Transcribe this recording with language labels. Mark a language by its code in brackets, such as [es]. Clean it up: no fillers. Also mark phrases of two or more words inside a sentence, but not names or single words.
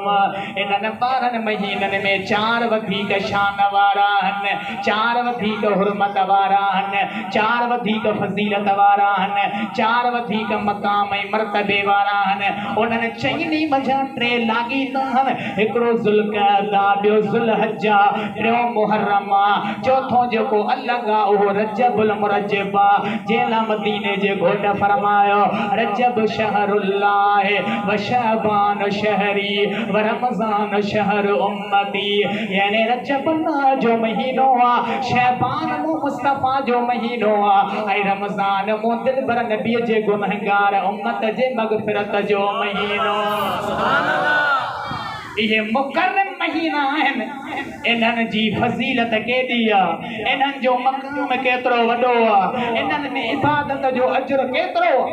[sd] इन्हनि 12 महीननि में 4 वधीक शान वारा आहिनि, 4 वधीक हुरमत वारा आहिनि, 4 वधीक फज़ीलत वारा आहिनि, 4 वधीक मक़ाम ऐं मर्तबे वारा आहिनि। उन्हनि चइनी मंझां 3 लाॻीता आहिनि। हिकिड़ो ज़ुल्क़अदा ज़ुल्क़अदा ॿियो ज़ुल्हज्जा टियों मुहर्रम चौथों जेको अलॻि उहो रजबुल मुरज्जब जेला मदीने जे घोट फरमायो [ar] رجب شهر الله وشعبان شهري ورمضان شهر أمتي [sd] यानी रजब अल्लाह जो महीनो आहे शअबान मुस्तफ़ा जो महीनो आहे ऐं रमज़ान मो दिलबर नबी जे गुनहगार उम्मत जे मग़फ़िरत जो महीनो [ar] سبحان الله [sd] ये मुकर्रम महीना आहिनि इन्हनि जी फज़ीलत केॾी आहे इन्हनि जो मक़ाम केतिरो वॾो आहे इन्हनि में इबादत जो अजर केतिरो